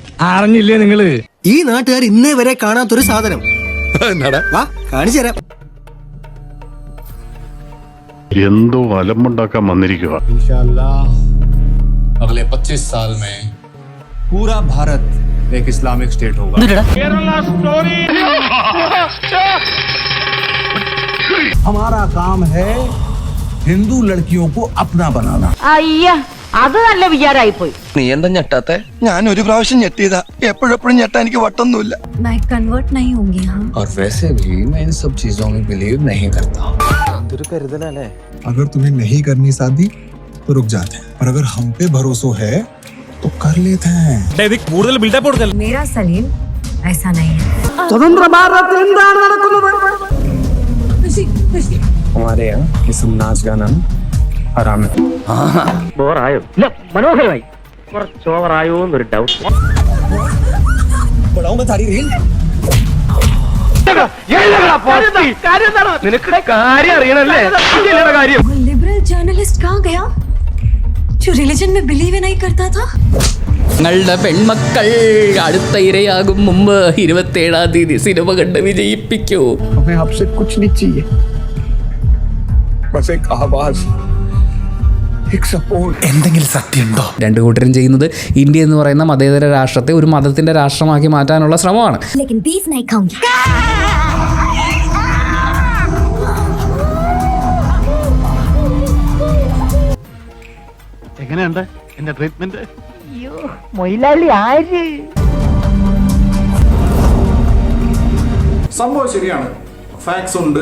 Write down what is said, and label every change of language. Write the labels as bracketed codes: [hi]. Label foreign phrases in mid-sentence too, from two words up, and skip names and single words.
[ml] അറിഞ്ഞില്ലേ നിങ്ങള്? ഈ നാട്ടുകാർ ഇന്നേ വരെ കാണാത്തൊരു സാധനം. വാ കാണിച്ചു തരാം. എന്തോ അലമ്പുണ്ടാക്കാൻ വന്നിരിക്കുക. [hi] अगले 25 साल में पूरा भारत एक इस्लामिक स्टेट होगा. हमारा काम है हिंदू लड़कियों को अपना बनाना. [ml] അയ്യ അത് നല്ല വിചാരമായി പോയി. നീ എന്താ ഞെട്ടാത്തെ? ഞാൻ ഒരു പ്രാവശ്യം ഞെട്ടിയതാ. എപ്പോഴെപ്പോഴും ഞെട്ടാൻ എനിക്ക് വട്ടൊന്നുമില്ല. [hi] मैं कन्वर्ट नहीं होंगी. हाँ और वैसे भी मैं इन सब चीजों में बिलीव नहीं करता. अगर तुम्हें नहीं करनी शादी तो रुक जाते हैं, और अगर हम पे भरोसा है तो कर लेते हैं. मेरा सलीम ऐसा नहीं है. हमारे यहाँ ये सब नाच गाना हराम है. [ml] ബോറായോ? ഇല്ല, മനോഹരമായി. കുറച്ച് ഓവറായോ എന്നൊരു ഡൗട്ട്. നിനക്ക് കാര്യം അറിയണല്ലേ? കാര്യം [hi] वो [en] liberal journalist [hi] कहाँ गया जो रिलीजन में बिलीव ही नहीं करता था? [ml] ഞങ്ങളുടെ പെൺമക്കൾ അടുത്ത ഇരയാകും മുമ്പ് 27-ാം തീയതി സിനിമ കണ്ട് വിജയിപ്പിക്കൂ. [hi] हमें आपसे कुछ नहीं चाहिए, बस एक आवाज, एक सपोर्ट. [ml] എന്തെങ്കിലും സത്യമുണ്ടോ? രണ്ടു കൂട്ടരും ചെയ്യുന്നത് ഇന്ത്യ എന്ന് പറയുന്ന മതേതര രാഷ്ട്രത്തെ ഒരു മതത്തിന്റെ രാഷ്ട്രമാക്കി മാറ്റാനുള്ള ശ്രമമാണ്. [hi] लेकिन बीफ नहीं खाऊंगी. [ml] എങ്ങനെയുണ്ട് എന്റെ ട്രീറ്റ്മെന്റ്? മൊയിലാളി ആര്? സംഭവം ശരിയാണ്, ഫാക്ട്സ് ഉണ്ട്.